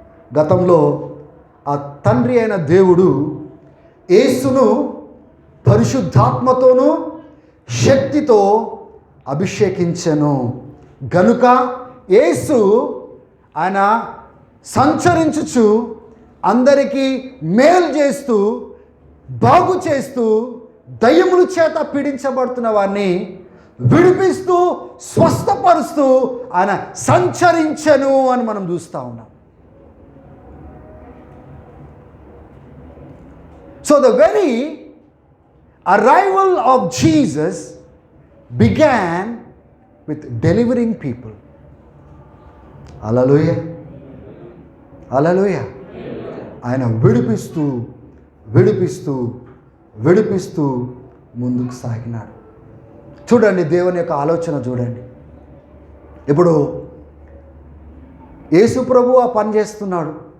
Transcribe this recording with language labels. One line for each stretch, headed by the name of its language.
Telugu: గతంలో ఆ తండ్రి అయిన దేవుడు యేసును పరిశుద్ధాత్మతోనూ శక్తితో అభిషేకించెను గనుక యేసు ఆయన సంచరించుచు అందరికీ మేలు చేస్తూ, బాగు చేస్తూ, దయ్యముల చేత పీడించబడుతున్న వారిని విడిపిస్తూ, స్వస్థపరుస్తూ ఆయన సంచరించెను అని మనం చూస్తూ ఉన్నాం.
English: So the very arrival of Jesus began with delivering people. Hallelujah. Hallelujah.
Telugu: ఆయన విడిపిస్తూ విడిపిస్తూ విడిపిస్తూ ముందుకు సాగినాడు. చూడండి, దేవుని యొక్క ఆలోచన చూడండి. ఇప్పుడు యేసు ప్రభు ఆ పని చేస్తున్నాడు.